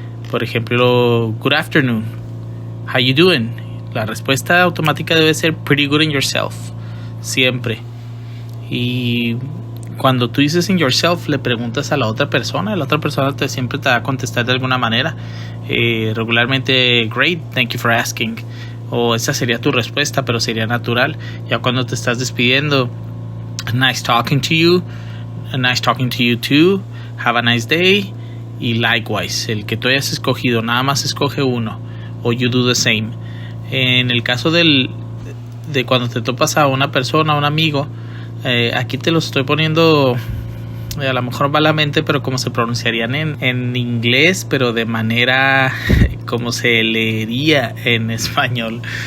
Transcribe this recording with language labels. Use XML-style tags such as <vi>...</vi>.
<es>Por ejemplo,</es> <en>good afternoon, how you doing?</en> <es>La respuesta automática debe ser</es> <en>pretty good in yourself,</en> <es>siempre. Y cuando tú dices</es> <en>in yourself,</en> <es>le preguntas a la otra persona siempre te va a contestar de alguna manera.</es> <en>Regularmente, great, thank you for asking.</en> <es>O esa sería tu respuesta, pero sería natural. Ya cuando te estás despidiendo,</es> <en>nice talking to you, nice talking to you too, have a nice day.</en> <es>Y likewise, el que tú hayas escogido, nada más escoge uno, o</es> <en>you do the same.</en> <es>En el caso de cuando te topas a una persona, a un amigo, aquí te los estoy poniendo a lo mejor malamente, pero como se pronunciarían en inglés, pero de manera como se leería en español.</es>